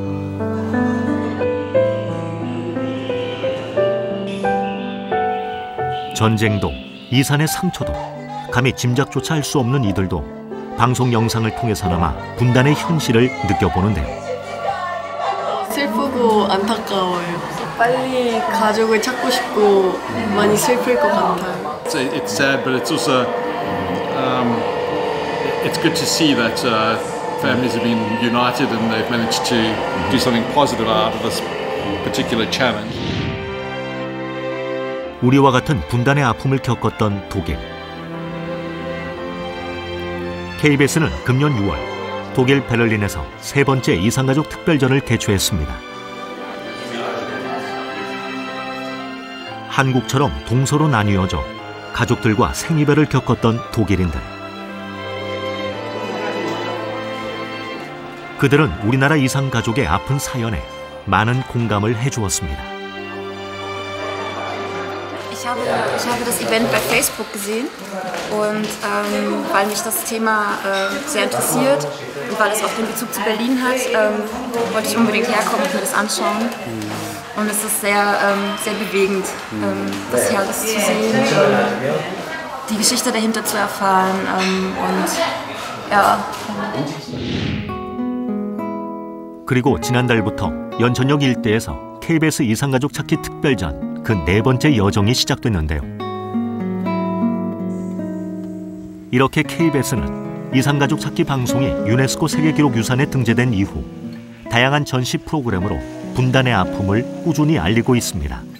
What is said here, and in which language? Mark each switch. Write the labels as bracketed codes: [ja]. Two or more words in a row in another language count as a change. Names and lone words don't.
[ko] 전쟁도 이산의 상처도 감히 짐작조차 할 수 없는 이들도 방송 영상을 통해서나마 분단의 현실을 느껴보는데요. 슬프고 안타까워요. 빨리 가족을 찾고 싶고 많이 슬플 것 같아요. [en] It's sad, but it's also it's good to see that families have been united and they've managed to do something positive out of this particular challenge. [ko] 우리와 같은 분단의 아픔을 겪었던 독일. KBS는 금년 6월 독일 베를린에서 세 번째 이산가족 특별전을 개최했습니다. 한국처럼 동서로 나뉘어져 가족들과 생이별을 겪었던 독일인들. 그들은 우리나라 이산가족의 아픈 사연에 많은 공감을 해주었습니다. [de] Ich habe das Event bei Facebook gesehen und weil mich das Thema sehr interessiert und weil es auch den Bezug zu Berlin hat, wollte ich unbedingt herkommen und mir das anschauen. Und es ist sehr, sehr bewegend, das hier alles zu sehen, die Geschichte dahinter zu erfahren und ja. [ko] 그리고 지난달부터 연천역 일대에서 KBS 이산가족 찾기 특별전 그 네 번째 여정이 시작됐는데요. 이렇게 KBS는 이산가족 찾기 방송이 유네스코 세계기록유산에 등재된 이후 다양한 전시 프로그램으로 분단의 아픔을 꾸준히 알리고 있습니다.